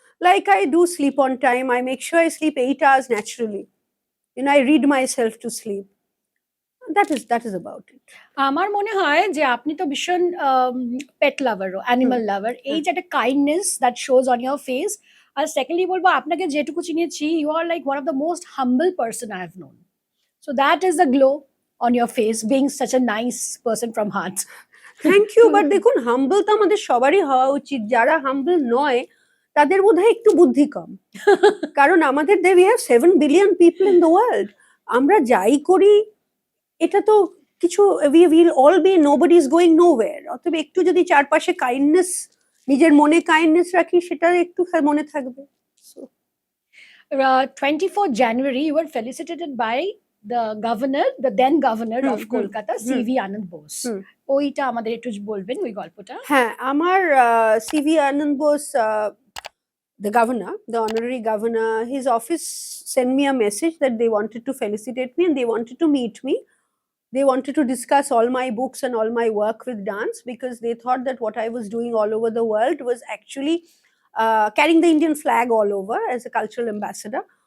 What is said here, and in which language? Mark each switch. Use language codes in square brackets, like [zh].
[en] Like I do sleep on time. I make sure I sleep 8 hours naturally. I read myself to sleep. That is about it. [bn] আমার মনে হয় যে আপনি তো ভীষণ পেট লাভারও, হুম, animal লাভার। এই হ্যাঁ। [en] যে একটা kindness that shows on your face. [bn] আর secondly বলবো, আপনাকে যেটুকু চিনেছি, [en] You are like one of the most humble person I have known. So that is the glow on your face, being such a nice person from heart. Thank you. [bn] But দেখুন, হাম্বল তো আমাদের সবারই হওয়া উচিত। যারা হাম্বল নয়, তাদের বোধহয় একটু বুদ্ধি কম। [en] কারণ we have 7 billion people in the world. [bn] আমরা যাই করি, এটা তো কিছু [en] we will all be nobody is going nowhere, [bn] অতএব একটু যদি চারপাশে কাইন্ডনেস, নিজের মনে কাইন্ডনেস রাখি, সেটা একটু মনে থাকবে। [en] So 24th January, you were felicitated by the governor, the then governor of Kolkata, CV Anand Bose. [bn] ওইটা আমাদের একটু বলবেন ওই গল্পটা। [en] হ্যাঁ, আমার CV Anand Bose, the governor, the honorary governor, his office sent me a message that they wanted to felicitate me and they wanted to meet me. They wanted to discuss all my books and all my work with dance, because they thought that what I was doing all over the world was actually carrying the Indian flag all over as a cultural ambassador.